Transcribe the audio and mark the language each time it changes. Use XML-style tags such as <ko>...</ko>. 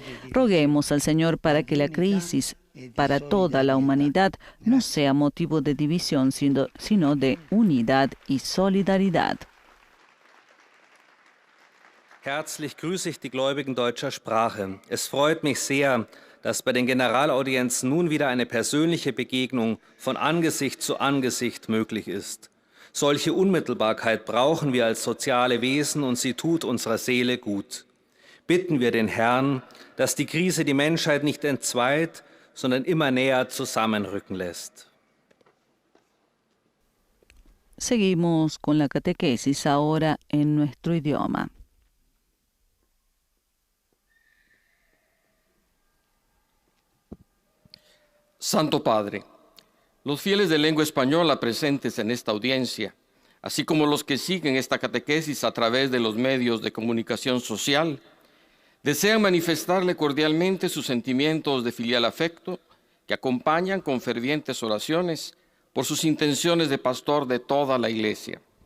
<es>Roguemos al Señor para que la crisis para toda la humanidad no sea motivo de división, sino de unidad y solidaridad.</es> <de>Herzlich grüße ich die Gläubigen deutscher Sprache. Es freut mich sehr, dass bei den Generalaudienzen nun wieder eine persönliche Begegnung von Angesicht zu Angesicht möglich ist. Solche Unmittelbarkeit brauchen wir als soziale Wesen und sie tut unserer Seele gut. Bitten wir den Herrn, dass die Krise die Menschheit nicht entzweit, sondern immer näher zusammenrücken lässt.</de> <es>Seguimos con la catequesis ahora en nuestro idioma. Santo Padre, los fieles de lengua española presentes en esta audiencia, así como los que siguen esta catequesis a través de los medios de comunicación social, desean manifestarle cordialmente sus sentimientos de filial afecto que acompañan con fervientes oraciones por sus intenciones de pastor de toda la Iglesia.</es>